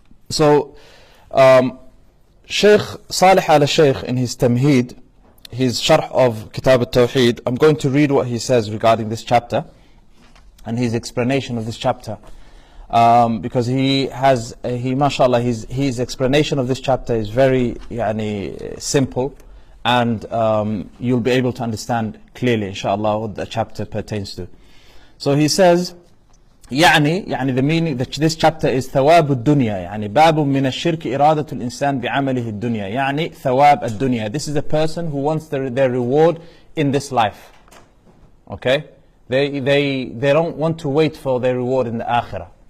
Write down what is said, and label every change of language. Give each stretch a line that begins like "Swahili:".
English: So Shaykh Salih al-Shaykh in his Tamheed, his sharh of Kitab al-Tawheed, I'm going to read what he says regarding this chapter and his explanation of this chapter. Because mashallah, his explanation of this chapter is very simple, and you'll be able to understand clearly inshallah what the chapter pertains to. So he says, the meaning that this chapter is
Arabic: ثواب الدنيا, باب من الشرك إرادة الإنسان بعمله الدنيا, ثواب الدنيا.
English: This is a person who wants their reward in this life. Okay, they don't want to wait for their reward in the akhirah.